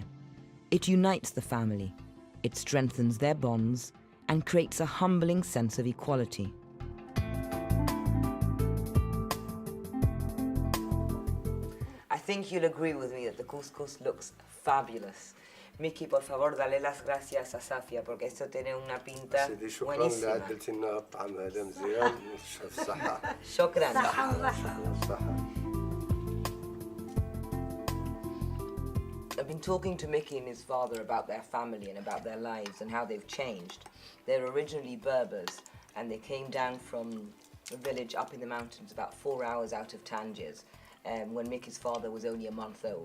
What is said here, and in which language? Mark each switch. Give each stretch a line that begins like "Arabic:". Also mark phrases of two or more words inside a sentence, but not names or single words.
English: It unites the family. It strengthens their bonds and creates a humbling sense of equality. I think you'll agree with me that the couscous looks fabulous.
Spanish: Miki, por favor, dale las gracias a Safia porque esto tiene una pinta
Arabic: سيدي شكرا
Spanish: buenísima.
Arabic: لعدلتي لنا الطعم هذا مزيان وشاف الصحة. شكرا. الصحة.
English: I've been talking to Mickey and his father about their family and about their lives and how they've changed. They're originally Berbers and they came down from a village up in the mountains about 4 hours out of Tangiers when Mickey's father was only a month old.